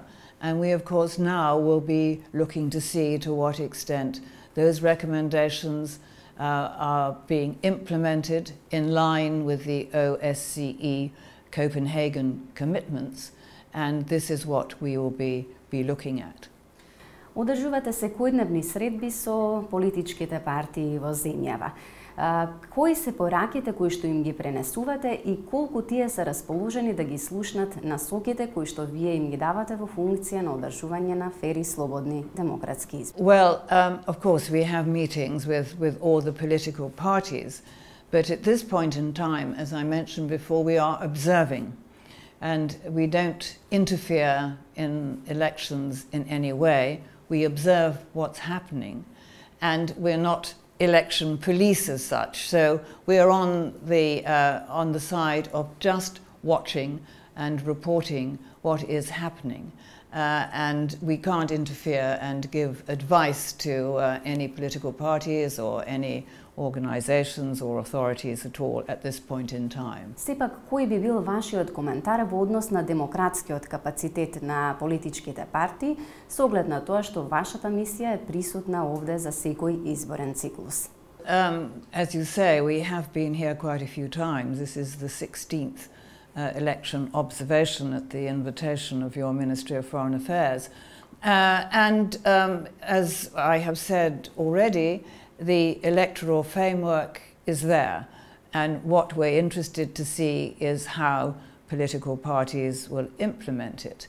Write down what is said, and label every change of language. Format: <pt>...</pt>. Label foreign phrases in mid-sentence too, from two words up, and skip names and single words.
<en>And we, of course, now will be looking to see to what extent those recommendations are being implemented in line with the OSCE Copenhagen commitments. And this is what we will be looking at.</en> <mk>Одржувате секојдневни средби со политичките партии во земјава. Кои се пораките кои што им ги пренесувате и колку тие се расположени да ги слушнат насоките кои што вие им ги давате во функција на одржување на фери, слободни, демократски избори?</mk> <en>Well, of course we have meetings with all the political parties, but at this point in time, as I mentioned before, we are observing. And we don't interfere in elections in any way. We observe what's happening, and we're not election police as such. So we are on the side of just watching and reporting what is happening. And we can't interfere and give advice to any political parties or any organizations or authorities at all at this point in time.</en> <mk>Сепак, кој би бил вашиот коментар во однос на демократскиот капацитет на политичките партии со оглед на тоа што вашата мисија е присутна овде за секој изборен циклус?</mk> <en>As you say, we have been here quite a few times. This is the 16th election observation at the invitation of your Ministry of Foreign Affairs. As I have said already, the electoral framework is there, and what we're interested to see is how political parties will implement it.</en>